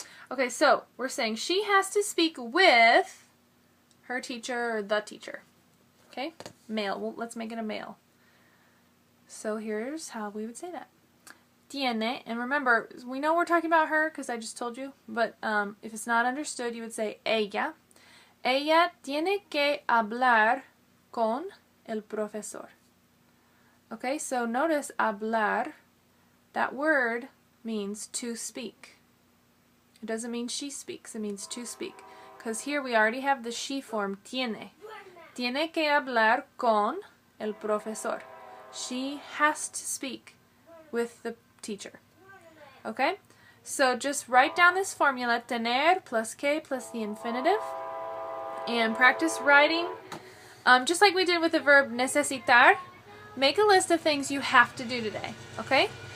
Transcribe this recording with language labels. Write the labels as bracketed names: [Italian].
[English] Okay, so we're saying she has to speak with her teacher or the teacher. Okay? Male. Well, let's make it a male. So here's how we would say that. Tiene, and remember, we know we're talking about her because I just told you, but if it's not understood, you would say ella. [Spanish] Ella tiene que hablar con el profesor. [English] Okay, so notice hablar, that word means to speak. It doesn't mean she speaks, it means to speak. Because here we already have the she form, tiene. [Spanish] Tiene que hablar con el profesor. [English] She has to speak with the teacher. Okay? So just write down this formula, tener plus que plus the infinitive, and practice writing. Just like we did with the verb necesitar, make a list of things you have to do today. Okay?